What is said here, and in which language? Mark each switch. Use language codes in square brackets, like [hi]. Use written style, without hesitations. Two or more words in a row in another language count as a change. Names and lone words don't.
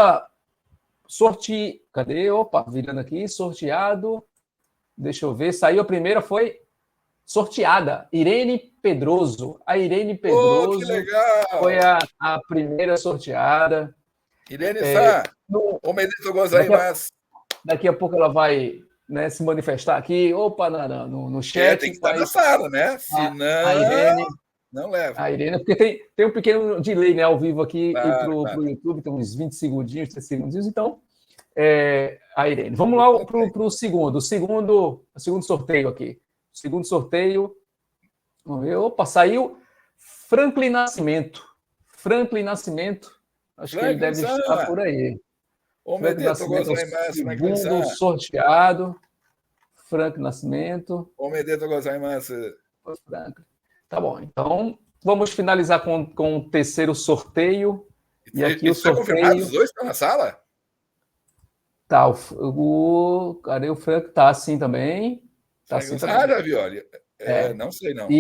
[pt] Então, nossa Cadê? Opa, virando aqui, sorteado. Deixa eu ver, saiu a primeira, foi sorteada. Irene Pedroso. A Irene Pedroso que legal! foi a primeira sorteada. Irene Sá, [ja] おめでとうございます. [pt] Daqui a pouco ela vai, né, se manifestar aqui. Opa, no chat. Tem que estar na sala, né? Senão, a Irene, não leva. A Irene, porque tem um pequeno delay, né, ao vivo aqui, e para o YouTube, tem uns 20 segundinhos, 30 segundinhos, então, a Irene. Vamos lá para o segundo sorteio aqui. O segundo sorteio, vamos ver, opa, saiu Franklin Nascimento. Acho que ele deve estar por aí. Franklin Nascimento, segundo sorteado. Franklin Nascimento. [ja] おめでとうございます. [pt] Tá bom, então vamos finalizar com o terceiro sorteio. E aqui o sorteio. Confirmado, os dois estão na sala? Tá, cadê o Frank? Tá assim também. Tá assim também. Javioli. Não sei, não.